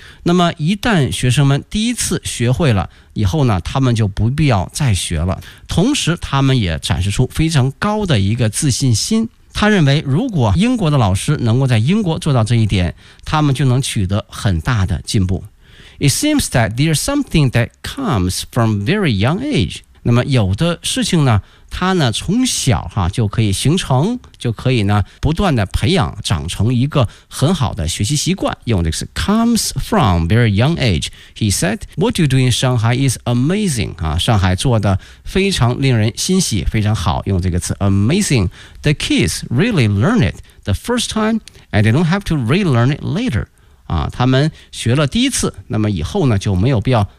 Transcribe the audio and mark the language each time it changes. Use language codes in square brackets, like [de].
[zh] 那么一旦学生们第一次学会了以后呢，他们就不必要再学了，同时他们也展示出非常高的一个自信心。他认为如果英国的老师能够在英国做到这一点，他们就能取得很大的进步。 [en] It seems that there's something that comes from very young age， [zh] 那么有的事情呢他呢从小哈就可以形成，就可以呢不断的培养长成一个很好的学习习惯。用的是 [en] comes from very young age. He said, "What you do in Shanghai is amazing." [zh] 啊，上海做的非常令人欣喜，非常好。用这个词 amazing. [en] The kids really learn it the first time, and they don't have to relearn it later. [zh] 啊，他们学了第一次，那么以后呢就没有必要。